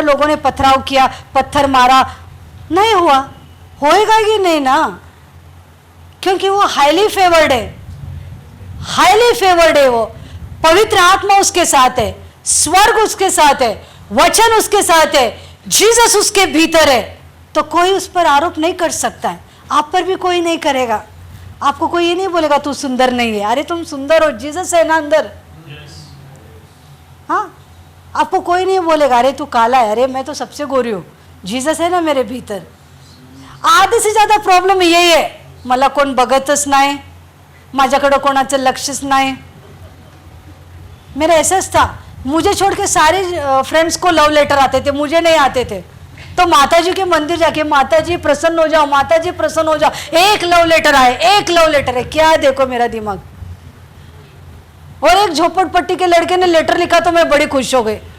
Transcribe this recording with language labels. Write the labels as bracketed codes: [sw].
[hi] लोगों ने पथराव किया, पत्थर मारा, नहीं हुआ, होएगा कि नहीं ना, क्योंकि वो हाईली फेवर्ड है, हाईली फेवर्ड है। वो पवित्र आत्मा उसके साथ है, स्वर्ग उसके साथ है, वचन उसके साथ है, जीसस उसके भीतर है, तो कोई उस पर आरोप नहीं कर सकता है। आप पर भी कोई नहीं करेगा। आपको कोई ये नहीं बोलेगा तू सुंदर नहीं है, अरे तुम सुंदर हो, जीसस है ना अंदर। हाँ, आपको कोई नहीं बोलेगा अरे तू काला है, अरे मैं तो सबसे गोरी हूँ, जीसस है ना मेरे भीतर। आधी से ज्यादा प्रॉब्लेम यही [mr] आहे, मला कोण बघतच नाही, माझ्याकडे कोणाचं लक्षच नाही। [hi] मेरा ऐसाच था, मुझे छोड़ के सारे फ्रेंड्स को लव लेटर आते थे, मुझे नहीं आते थे। तो माताजी के मंदिर जाके माताजी प्रसन्न हो जाओ, माताजी प्रसन्न हो जाओ, एक लव लेटर आए, एक लव लेटर है। क्या देखो मेरा दिमाग, और एक झोपड़पट्टी के लड़के ने लेटर लिखा तो मैं बड़ी खुश हो गई।